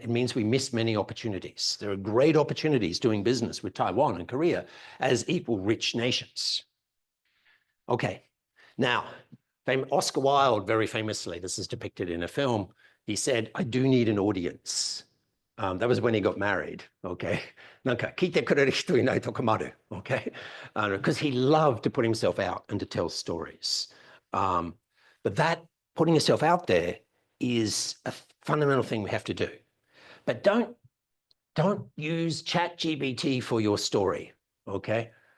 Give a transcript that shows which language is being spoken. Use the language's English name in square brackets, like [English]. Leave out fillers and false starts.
[English] It means we miss many opportunities. There are great opportunities doing business with Taiwan and Korea as equal rich nations. Okay, now, Oscar Wilde, very famously, this is depicted in a film, he said, I do need an audience. That was when he got married, okay? [Japanese] なんか聞いてくれる人いないと困る, okay? [English] Because he loved to put himself out and to tell stories. But that putting yourself out there is a fundamental thing we have to do. But don't use ChatGPT for your story, okay?